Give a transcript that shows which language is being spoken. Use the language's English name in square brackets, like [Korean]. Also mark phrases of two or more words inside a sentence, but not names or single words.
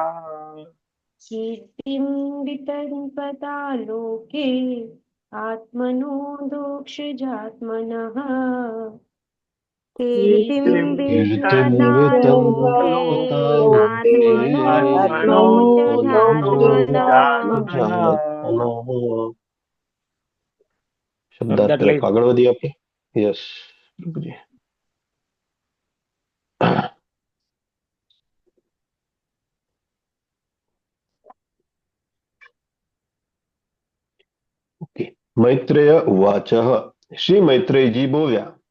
[Sanskrit] कीर्तिं वितन्वता लोके आत्मनो दोक्षजात्मनः कीर्तिं कीर्तिं वितन्वता लोके आत्मनो दोक्षजात्मनः [Gujarati] શબ્દાર્થ લખ આગળ વધીએ આપણે [English] yes okay [Sanskrit] મૈત્રેય ઉવાચ [Gujarati] શ્રી મૈત્રેયજી બોલ્યા